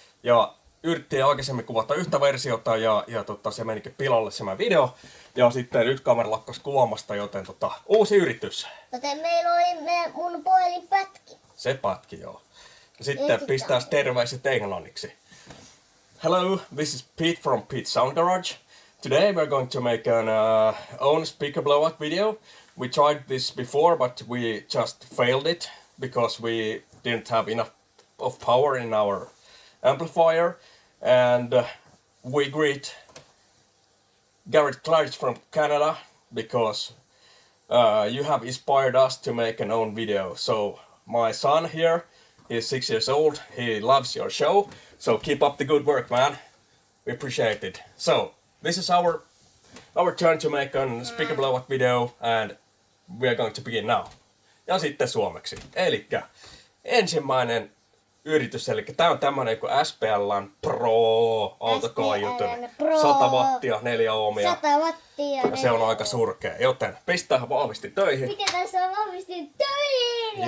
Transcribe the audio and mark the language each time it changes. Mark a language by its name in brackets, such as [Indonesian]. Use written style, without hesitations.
[Finnish] Ja yritettiin aikaisemmin kuvata yhtä versiota ja se menikin pilalle se video. Ja sitten yksi kamera lakkasi kuvaamasta, joten uusi yritys. Joten meillä oli mun puhelin pätki. Se pätki, joo. Ja sitten pistää terveiset englanniksi. [English] Hello, this is Pete from Pete Sound Garage. Today we're going to make an own speaker blowout video. We tried this before, but we just failed it because we didn't have enough of power in our amplifier. And we greet Garrett Clarge from Canada because you have inspired us to make an own video. So my son here is 6 years old. He loves your show. So keep up the good work, man. We appreciate it. So this is our turn to make a speaker blowout video, and we are going to begin now. [Finnish] Ja sitten suomeksi. Elikkä ensimmäinen yritys, eli tää on tämmönen kuin SPL:n Pro autokaiutun. 100 wattia, 4 ohmia. 100 wattia. Ja se on aika surkea, joten pistää vahvisti töihin. Mikä tässä on vahvisti töihin?